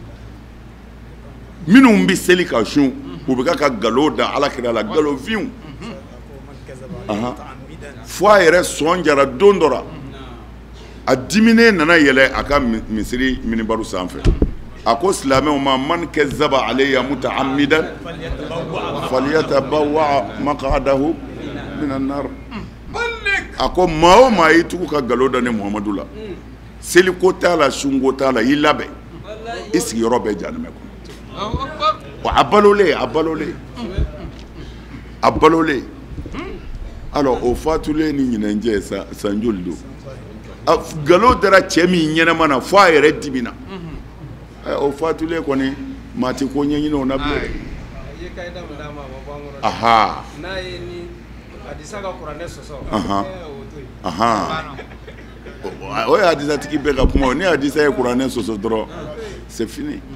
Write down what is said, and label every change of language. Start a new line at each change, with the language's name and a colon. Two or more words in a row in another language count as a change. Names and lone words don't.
Bambara: minnu bɛ seli ka sun u bɛ ka nkalon da ala kira la nkalonfinw fo a yɛrɛ sɔn jara don dɔ la a diminen nana yɛlɛ a ka misiri minibaru sanfɛ a ko silamɛw ma
Arabic: من كذب علي متعمدا فليتبوأ مقعده من النار
Bambara: a ko maa o maa y'i tugu ka nkalon da ne Muhamadu la seliko t'a la sunko t'a la i labɛn i sigiyɔrɔ bɛ jahanɛmɛ kɔnɔ wa a balolen alors o fatulen ni ɲinɛnjɛ san joli don nkalon dara cɛ min ɲɛnama na fo a yɛrɛ dimina o fatulen kɔni maa tɛ ko ɲɛɲini o na bilen o ye hadisatigi bɛɛ ka kuma o ni hadisa ye kuranɛ sɔsɔ dɔrɔn
French: c'est fini